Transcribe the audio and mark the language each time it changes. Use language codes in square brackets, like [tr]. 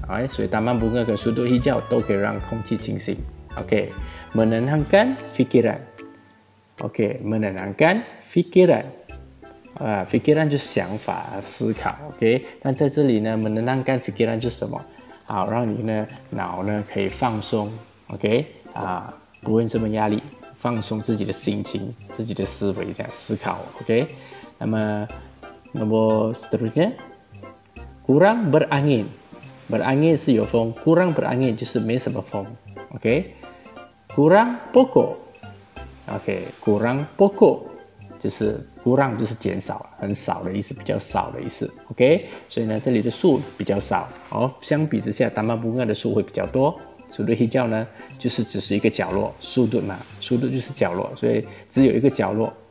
[zh] 所以taman bunga跟sudut hijau都可以让空气清新。 [ms] OK， menenangkan fikiran。 OK， menenangkan fikiran， fikiran 就是想法、思考。 [zh] OK， 但在这里呢 menenangkan fikiran 就是什么？好，让你呢脑呢可以放松。 OK， 不会这么压力，放松自己的心情、自己的思维，这样思考。 OK， 那么 nomor seterusnya kurang berangin， berangin 是有风， kurang berangin 就是没什么风。 OK， kurang pokok。 OK， kurang pokok 就是 kurang 就是减少，很少的意思，比较少的意思。 OK， 所以呢，这里的树比较少。相比之下，taman bunga的树会比较多。 sudut hijau 呢，就是只是一个角落。sudut 嘛，sudut 就是角落，所以只有一个角落。